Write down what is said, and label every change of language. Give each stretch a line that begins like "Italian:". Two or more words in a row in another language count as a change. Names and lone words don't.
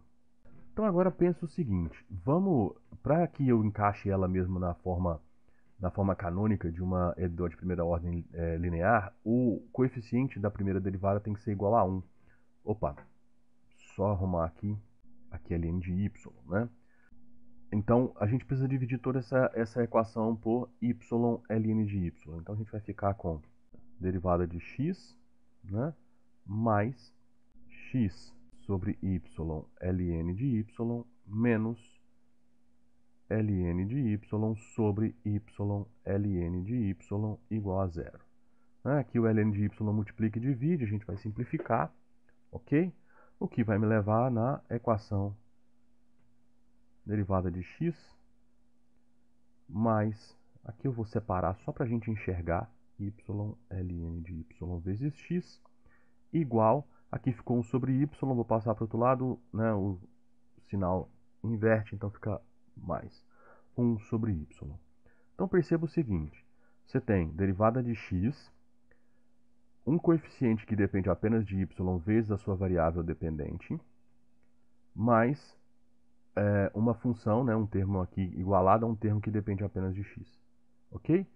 Portuguese: Então agora pensa o seguinte: vamos, para que eu encaixe ela mesmo na forma canônica de uma EDO de primeira ordem linear, o coeficiente da primeira derivada tem que ser igual a 1. Opa, só arrumar aqui ln de y, né? Então, a gente precisa dividir toda essa equação por y ln de y. Então, a gente vai ficar com derivada de x, né, mais x sobre y ln de y menos ln de y sobre y ln de y igual a zero. Aqui o ln de y multiplica e divide, a gente vai simplificar, ok? O que vai me levar na equação derivada de x mais, aqui eu vou separar só para a gente enxergar, y ln de y vezes x, igual, aqui ficou 1 sobre y, vou passar para o outro lado, né, o sinal inverte, então fica mais 1 sobre y. Então perceba o seguinte: você tem derivada de x, um coeficiente que depende apenas de y vezes a sua variável dependente, mais uma função, né, um termo aqui igualado a um termo que depende apenas de x.